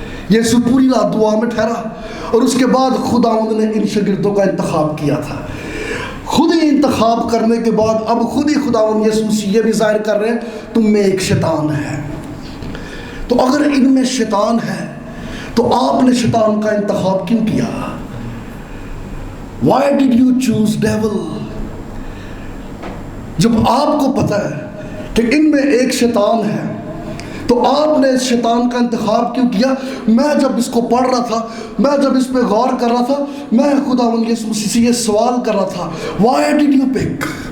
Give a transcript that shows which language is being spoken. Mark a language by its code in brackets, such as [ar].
[hi] यीशु पूरी रात दुआ में ठहरा और उसके बाद खुदावंद ने इन शागिर्दों का इंतखाब किया था। खुद ही इंतखाब करने के बाद अब खुद ही खुदावंद यीशु मसीह ये भी जाहिर कर रहे हैं तुम में एक शैतान है। तो अगर इनमें शैतान है तो आपने शैतान का इंतखाब क्यों किया? [en] Why did you choose devil? [hi] जब आपको पता है कि इनमें एक शैतान है तो आपने इस शैतान का इंतखाब क्यों किया? मैं जब इसको पढ़ रहा था, मैं जब इस पे गौर कर रहा था, मैं खुदावंद यीशु मसीह से ये सवाल कर रहा था, [en] Why did you pick?